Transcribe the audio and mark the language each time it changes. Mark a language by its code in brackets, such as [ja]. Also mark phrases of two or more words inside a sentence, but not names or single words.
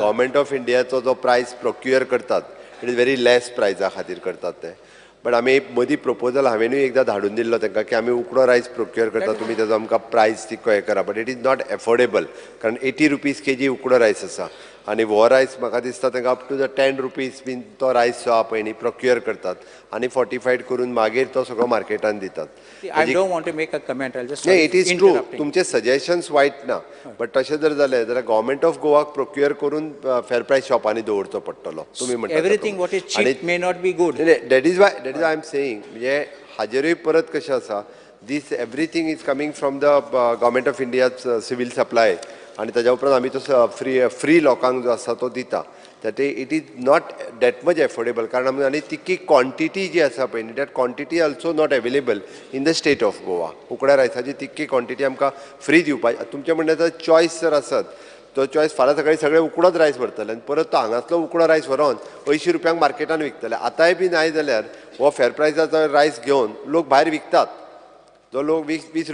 [en] Government of Indiacho [kok] जो [en] price procure [kok] करतात [en] it is very less [kok] प्रायसा खातीर करतात ते बट आमी मदीं प्रपोजल हांवेनूय एकदां धाडून दिल्लो तांकां की आमी उकडो [en] rice procure [kok] करता तुमी तेजो आमकां प्रायस तिको हे करा [en] but it is not affordable [kok] कारण 80 [en] rupees kg [kok] उकडो रायस आसा आनी हो रायस म्हाका दिसता तांकां [en] up to the 10 rupees [kok] बीन तो रायस जो आहा पळय न्ही प्रोक्युअर करतात आनी फोर्टिफायड करून मागीर तो सगळो मार्केटान दितात [en] I don't want to make a comment I just it is true [kok] तुमचे सजेशन्स वायट ना बट तशें जर जालें जाल्यार [en] Government of Goak [kok] प्रोक्युअर करून फेर प्रायस शॉपांनी दवरचो पडटलो तुमी म्हणटा [en] everything what is cheap may not be good that is I am saying [kok] म्हणजे हाजेरूय परत कशें आसा दीस [en] everything is coming from the government of India civil supply [kok] आनी ताज्या उपरांत आमी तो फ्री लोकांक जो आसा तो दिता [en] that it is not that much affordable [kok] कारण आनी तितकी क्वॉन्टिटी जी आसा पळय न्ही [en] that quantity also not available in the state of Goa [kok] उकड्या रायसाची तितकी क्वॉन्टिटी आमकां फ्री दिवपाची तुमचे म्हणटा चॉयस जर आसत तो चॉयस फाल्यां सकाळी सगळे उकडोच रायस व्हरतले आनी परत तो हांगासलो उकडो रायस व्हरोन 80 रुपयांक मार्केटान विकतले आतांय बी नाय जाल्यार हो फेर प्रायसाचो रायस घेवन लोक भायर विकतात जो लोक 20